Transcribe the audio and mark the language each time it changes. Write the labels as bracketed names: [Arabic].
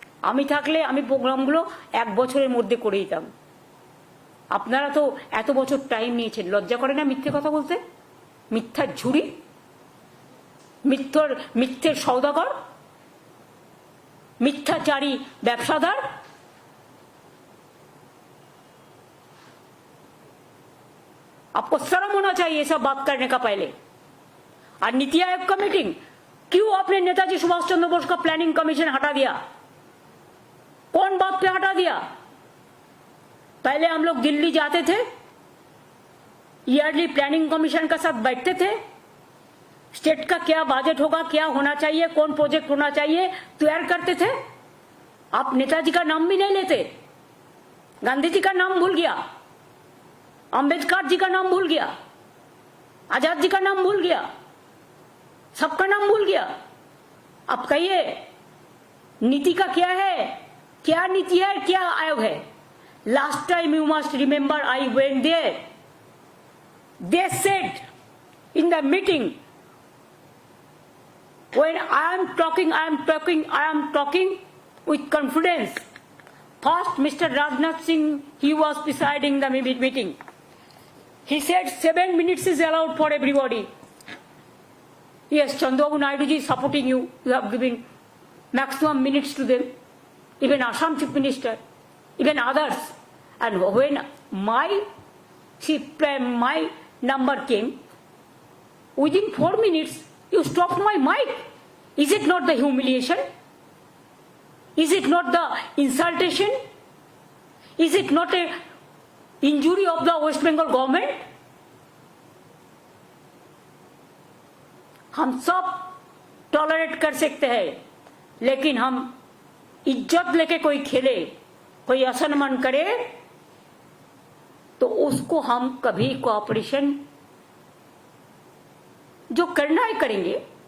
[Bangla] আমি থাকলে আমি প্রোগ্রামগুলো 1 বছরের মধ্যে করে দিতাম। আপনারা তো এত বছর টাইম নিয়েছেন, লজ্জা করে না মিথ্যে কথা বলতে? মিথ্যার ঝুড়ি, মিথ্যের সওদাগর, [Hindi] मिथ्याचारी व्यवसादार। आपको शर्म होना चाहिए ये सब बात करने का पहले। और नीति आयोग का मीटिंग, क्यों आपने नेताजी सुभाष चंद्र बोस का प्लानिंग कमीशन हटा दिया? कौन बात पे हटा दिया? पहले हम लोग दिल्ली जाते थे, ईयरली प्लानिंग कमीशन का साथ बैठते थे, स्टेट का क्या बजट होगा, क्या होना चाहिए, कौन प्रोजेक्ट होना चाहिए, तैयार करते थे। आप नेताजी का नाम भी नहीं लेते, गांधी जी का नाम भूल गया, अंबेडकर जी का नाम भूल गया, आजाद जी का नाम भूल गया, सबका नाम भूल गया। अब कहिए नीति का क्या है, क्या नीति है, क्या आयोग है? [English] Last time you must remember I went there, they said in the meeting, when I am talking with confidence. First, Mr. Rajnath Singh, he was presiding the meeting. He said 7 minutes is allowed for everybody. Yes, Chandrababu Naidu ji is supporting you. You have given maximum minutes to them. Even Assam Chief Minister, even others. And when my number came, within 4 minutes, you stopped my mic. Is it not the humiliation? Is it not the insultation? Is it not a injury of the West Bengal government? [Hindi] हम सब tolerate कर सकते हैं, लेकिन हम इज्जत लेके कोई खेले, कोई असम्मान करे, तो उसको हम कभी कोऑपरेशन जो करना है करेंगे।